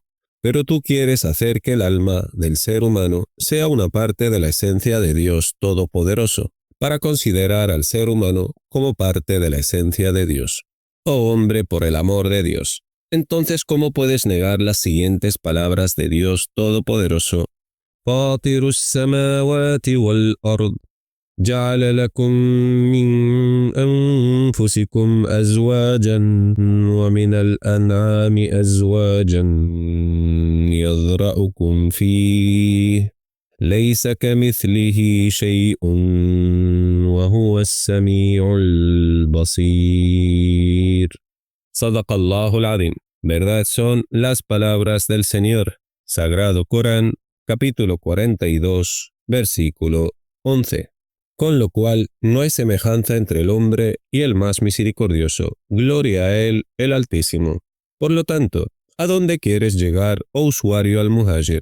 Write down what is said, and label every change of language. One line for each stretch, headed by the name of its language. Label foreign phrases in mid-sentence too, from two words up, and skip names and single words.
Spanish: Pero tú quieres hacer que el alma del ser humano sea una parte de la esencia de Dios Todopoderoso, para considerar al ser humano como parte de la esencia de Dios. Oh hombre, por el amor de Dios. Entonces, ¿cómo puedes negar las siguientes palabras de Dios Todopoderoso?
Arabic: فاطر السماوات والأرض جعل لكم من أنفسكم أزواجا ومن الأنعام أزواجا يذرأكم فيه ليس كمثله شيء وهو السميع البصير. صدق الله العظيم.
Spanish: Verdad son las palabras del Señor. Sagrado Corán, capítulo 42, versículo 11. Con lo cual no hay semejanza entre el hombre y el más misericordioso. Gloria a él, el Altísimo. Por lo tanto, ¿a dónde quieres llegar, oh usuario al-Muhajir?